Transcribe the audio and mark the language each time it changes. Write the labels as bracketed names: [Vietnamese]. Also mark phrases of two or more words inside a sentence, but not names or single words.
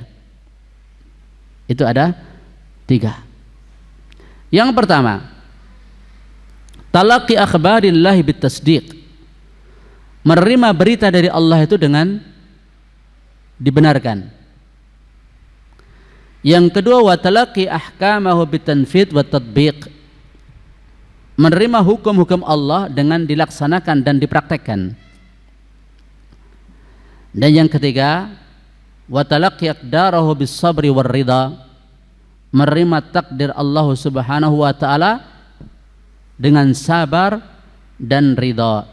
[Indonesian] Itu ada 3. Yang pertama, [Arabic] تلقي أخبار الله بالتصديق. [Indonesian] Menerima berita dari Allah itu dengan dibenarkan. Yang kedua, [Arabic] وتلقي أحكامه بالتنفيذ والتطبيق. [Indonesian] Menerima hukum-hukum Allah dengan dilaksanakan dan dipraktekkan. Dan yang ketiga, [Arabic] وتلقي أقداره بالصبر والرضا. [Indonesian] Menerima takdir Allah [Arabic] سبحانه وتعالى [Indonesian] dengan sabar dan ridha.